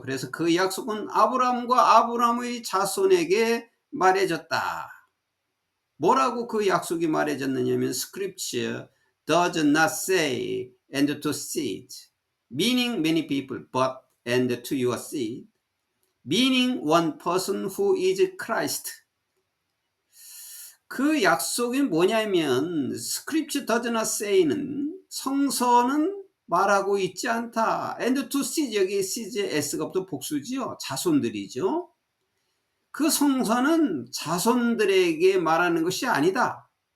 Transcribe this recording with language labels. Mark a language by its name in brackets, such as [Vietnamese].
[Korean] 그래서 그 약속은 아브라함과 아브라함의 자손에게 말해졌다. 뭐라고 그 약속이 말해졌느냐면 [English] Scripture does not say and to seed, meaning many people, but and to your seed, meaning one person who is Christ. [Korean] 그 약속이 뭐냐면 [English] Scripture does not say [Korean] 는 성서는 말하고 있지 않다. [English] and to seed, [Korean] 여기 seed의 s가 부터 복수지요. 자손들이죠. 그 성서는 자손들에게 말하는 것이 아니다.